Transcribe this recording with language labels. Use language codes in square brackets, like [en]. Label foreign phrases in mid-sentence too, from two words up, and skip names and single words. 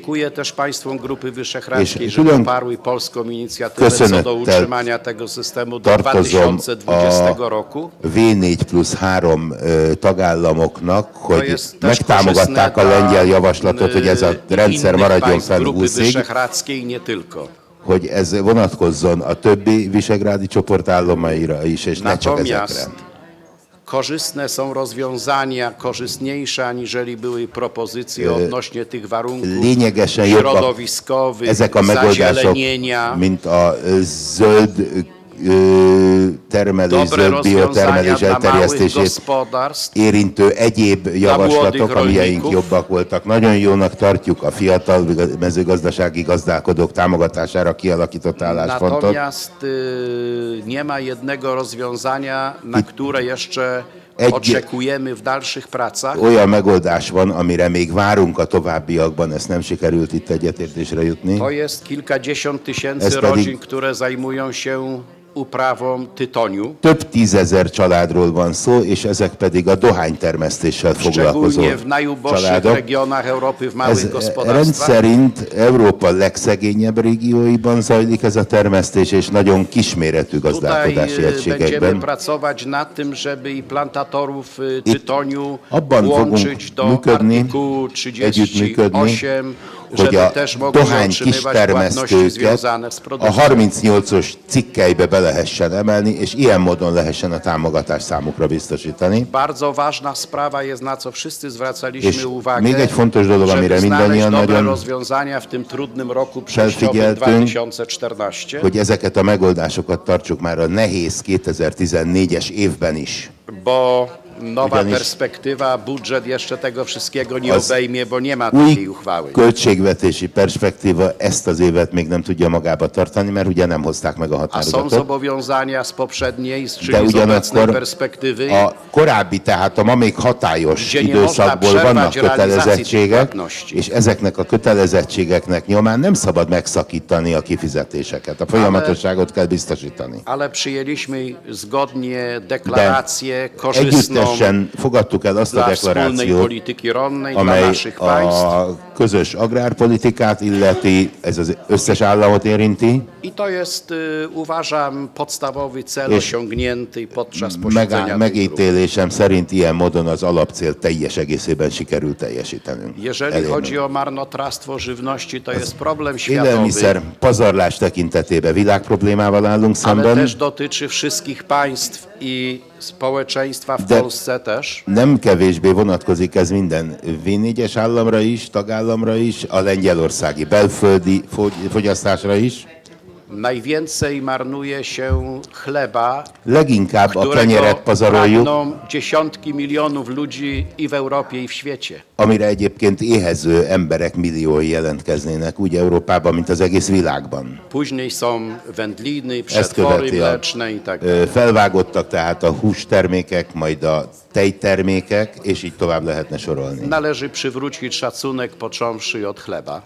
[hu] És külön köszönettel tartozom a V4+3 tagállamoknak, hogy megtámogatták a lengyel javaslatot, hogy ez a rendszer maradjon fenn 20-ig, hogy ez vonatkozzon a többi visegrádi csoportállomaira is, és ne csak ezekre. [pl] Korzystne są rozwiązania, korzystniejsze aniżeli były propozycje odnośnie tych warunków środowiskowych, [hu] ezek a megoldások, mint a zöld termelés, zöld biotermelés elterjesztését érintő egyéb javaslatok, amilyeink jobbak voltak. Nagyon jónak tartjuk a fiatal mezőgazdasági gazdálkodók támogatására kialakított álláspontot. [pl] Natomiast nie ma jednego rozwiązania, na które jeszcze oczekujemy w dalszych pracach. [hu] Olyan megoldás van, amire még várunk a továbbiakban, ezt nem sikerült itt egyetértésre jutni. [pl] To jest kilkadziesiąt tysięcy rodzin, które zajmują się uprawą tytoniu. [hu] Több tízezer családról van szó, és ezek pedig a dohánytermesztéssel foglalkozó családok. Ez rendszerint Európa legszegényebb régióiban zajlik ez a termesztés, és nagyon kisméretű gazdálkodási egységekben. Itt abban fogunk működni, együttműködni, hogy a dohány kistermesztőket a 38-os cikkeibe be lehessen emelni, és ilyen módon lehessen a támogatást számukra biztosítani. [pl] Bardzo ważna sprawa jest, na co wszyscy zwracaliśmy uwagę, [hu] még egy fontos dolog, amire mindannyian nagyon [pl] rozwiązania w tym trudnym roku przejściowym 2014, [hu] hogy ezeket a megoldásokat tartsuk már a nehéz 2014-es évben is. [pl] Bo nowa perspektywa, budżet jeszcze tego wszystkiego nie obejmie, bo nie ma takiej uchwały. [hu] Költségvetési perspektíva ezt az évet még nem tudja magába tartani, mert ugye nem hozták meg a határozatot. [pl] A są zobowiązania z poprzedniej, czyli z obecnej perspektywy. [hu] A korábbi, tehát a ma még hatályos időszakból vannak kötelezettségek, és ezeknek a kötelezettségeknek nyomán nem szabad megszakítani a kifizetéseket. A folyamatosságot kell biztosítani. [pl] Ale przyjęliśmy zgodnie deklarację korzystną [hu] fogadtuk el azt a deklarációt, amely a közös agrárpolitikát illeti, ez az összes államot érinti. [pl] I to jest, uważam, podstawowy cel osiągnięty podczas posiedzenia. [hu] Megítélésem szerint ilyen módon az alapcél teljes egészében sikerült teljesítenünk. [pl] Jeżeli chodzi o marnotrawstwo żywności, to jest problem światowy. [hu] Élelmiszer pazarlás tekintetében világproblémával állunk szemben. [pl] Ale też dotyczy wszystkich państw i społeczeństwa w Polsce też. [hu] Nem kevésbé vonatkozik ez minden V4-es államra is, tagállamra is, a lengyelországi belföldi fogyasztásra is. [pl] Najwięcej marnuje się chleba, [hu] leginkább a kenyeret pazaroljuk, [pl] dziesiątki milionów ludzi i w Europie, i w świecie. [hu] Amire egyébként éhező emberek milliói jelentkeznének úgy Európában, mint az egész világban. [pl] Później są wędliny, przetwory mleczne i tak dalej. [hu] Felvágottak tehát a hústermékek, majd a tejtermékek, és így tovább lehetne sorolni. [pl] Należy przywrócić szacunek, począwszy od chleba.